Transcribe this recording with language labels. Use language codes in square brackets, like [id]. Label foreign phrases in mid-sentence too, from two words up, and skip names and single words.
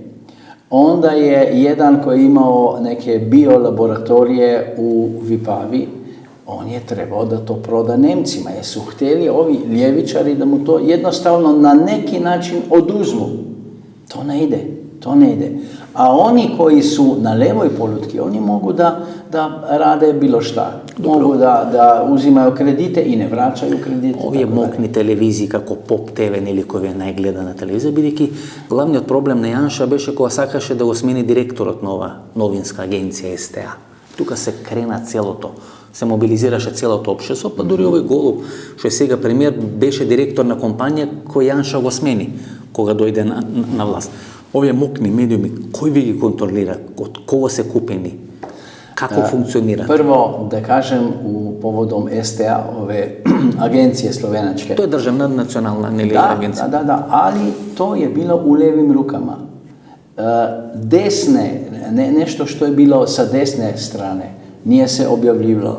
[sr] Onda je jedan koji je imao neke biolaboratorije u Vipavi, on je trebao da to proda Nemcima, jer su htjeli ovi ljevičari da mu to jednostavno na neki način oduzmu. To ne ide. A oni koji su na levoj polutki, oni mogu da rade bilo šta. Mogu da uzimaju kredite i ne vraćaju kredite. [mk] Овие моќни телевизии како Pop TV или кој е најгледана телевизија, бидејќи главниот проблем на Јанша беше кога сакаше да го смени директорот на ова новинска агенција СТА. Тука се крена целото. Се мобилизираше целото општество, па дури овој Голуб, што е сега премиер, беше директор на компанија кој Јанша го смени кога дојде на власт. Овие мокни медиуми, кој ви ги контролира? Од кого се купени? Како функционира? [sr] Prvo, da kažem, povodom STA, ove agencije slovenačke. To je državna nacionalna agencija. Da, ali to je bilo u levim rukama. Nešto što je bilo sa desne strane, nije se objavljivalo.